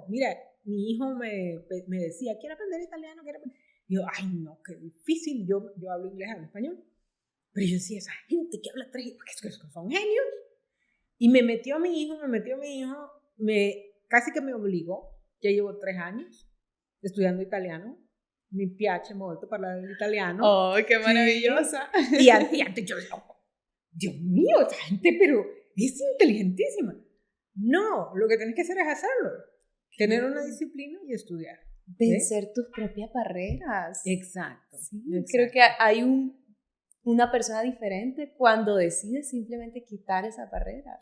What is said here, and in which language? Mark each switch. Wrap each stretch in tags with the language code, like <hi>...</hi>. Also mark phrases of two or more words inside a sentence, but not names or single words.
<es>Mira, mi hijo me decía, quiero aprender italiano, quiero aprender. Y yo, ay, no, qué difícil. Yo hablo inglés, hablo español. Pero yo decía, esa gente que habla 3 idiomas, que son genios. Y me metió mi hijo, casi que me obligó. Ya llevo 3 años estudiando italiano.</es> <it>Mi piace molto parlare l'italiano.</it> <es>¡Oh, qué maravillosa! Sí. Y antes yo decía, oh, Dios mío, esa gente, pero es inteligentísima. No, lo que tenés que hacer es hacerlo. Tener una disciplina y estudiar. Vencer tus propias barreras. Exacto. Sí, exacto. Creo que hay una persona diferente cuando decide simplemente quitar esas barreras.</es>